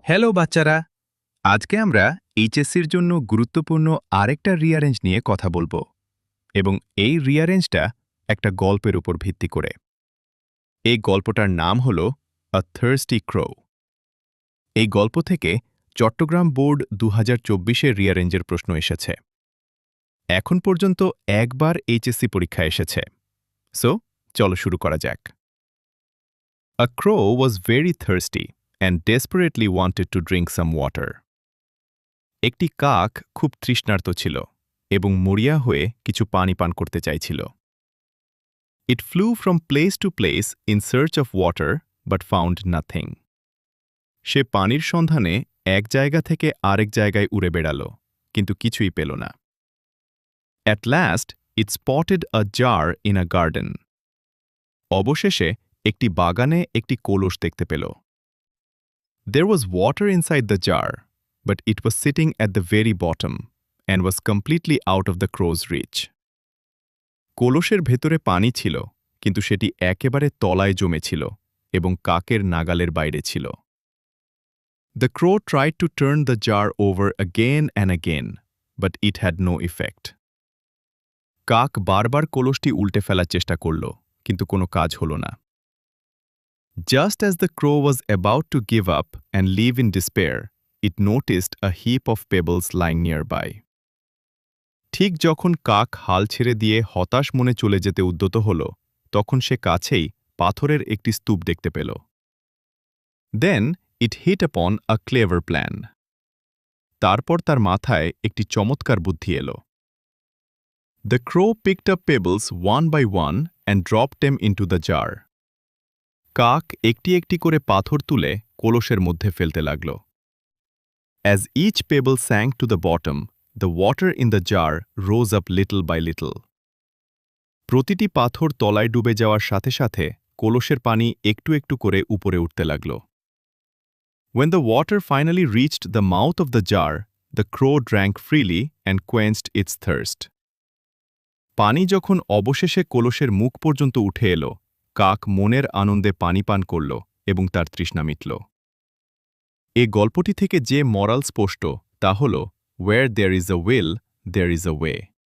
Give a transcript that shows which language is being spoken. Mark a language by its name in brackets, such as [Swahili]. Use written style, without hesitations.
[Bangla] Hello বাচ্চারা, আজকে আমরা এইচএসসির জন্য গুরুত্বপূর্ণ আরেকটা রিঅ্যারেঞ্জ নিয়ে কথা বলবো এবং এই রিঅ্যারেঞ্জটা একটা গল্পের উপর ভিত্তি করে। এই গল্পটার নাম হল আ থার্স্টি ক্রো। এই গল্প থেকে চট্টগ্রাম বোর্ড 2024-এর রিঅ্যারেঞ্জের প্রশ্ন এসেছে। এখন পর্যন্ত একবার এইচএসসি পরীক্ষা এসেছে। সো চলো শুরু করা যাক। [English] A crow was very thirsty and desperately wanted to drink some water. [Bangla] একটি কাক খুব তৃষ্ণার্ত ছিল এবং মরিয়া হয়ে কিছু পানি পান করতে চাইছিল। [English] It flew from place to place in search of water but found nothing. [Bangla] সে পানির সন্ধানে এক জায়গা থেকে আরেক জায়গায় উড়ে বেড়াল, কিন্তু কিছুই পেল না। [English] At last, it spotted a jar in a garden. [Bangla] অবশেষে একটি বাগানে একটি কলস দেখতে পেল। [English] There was water inside the jar, but it was sitting at the very bottom and was completely out of the crow's reach. [Bangla] কলসের ভেতরে পানি ছিল, কিন্তু সেটি একেবারে তলায় জমেছিল এবং কাকের নাগালের বাইরে ছিল। [English] The crow tried to turn the jar over again and again, but it had no effect. [Bangla] কাক বারবার কলসটি উল্টে ফেলার চেষ্টা করল, কিন্তু কোনো কাজ হল না। [English] Just as the crow was about to give up and leave in despair, it noticed a heap of pebbles lying nearby. [Bangla] ঠিক যখন কাক হাল ছেড়ে দিয়ে হতাশ মনে চলে যেতে উদ্যত হল, তখন সে কাছেই পাথরের একটি স্তূপ দেখতে পেল। [English] Then it hit upon a clever plan. [Bangla] তারপর তার মাথায় একটি চমৎকার বুদ্ধি এলো। [English] The crow picked up pebbles one by one and dropped them into the jar. [Bangla] কাক একটি একটি করে পাথর তুলে কলসের মধ্যে ফেলতে লাগল। [English] As each pebble sank to the bottom, the water in the jar rose up little by little. [Bangla] প্রতিটি পাথর তলায় ডুবে যাওয়ার সাথে সাথে কলসের পানি একটু একটু করে উপরে উঠতে লাগল। [English] When the water finally reached the mouth of the jar, the crow drank freely and quenched its thirst. [Bangla] পানি যখন অবশেষে কলসের মুখ পর্যন্ত উঠে এলো, কাক মনের আনন্দে পানি পান করল এবং তার তৃষ্ণা মিটল। এ গল্পটি থেকে যে মরাল স্পষ্ট তা হল, [English] Where there is a will, there is a way.